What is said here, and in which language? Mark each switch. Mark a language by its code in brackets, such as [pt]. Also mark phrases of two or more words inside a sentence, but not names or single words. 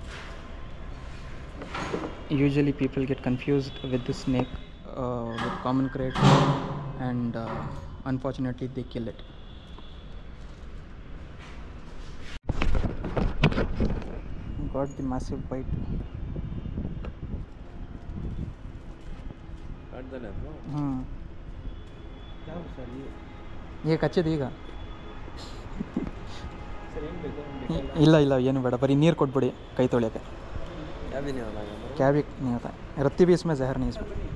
[en] Usually people get confused with this snake with common crate, and unfortunately they kill it. Got the massive bite. [kn] ಈಗ ಕಚ್ಚಿದೆ ಈಗ. ಇಲ್ಲ ಇಲ್ಲ, ಏನು ಬೇಡ, ಬರೀ ನೀರು ಕೊಟ್ಬಿಡಿ ಕೈ ತೊಳೆಯೋಕ್ಕೆ. [hi] ಕ್ಯಾಬಿಕ್ नहीं होता है, रत्ती भी इसमें जहर नहीं इसमें.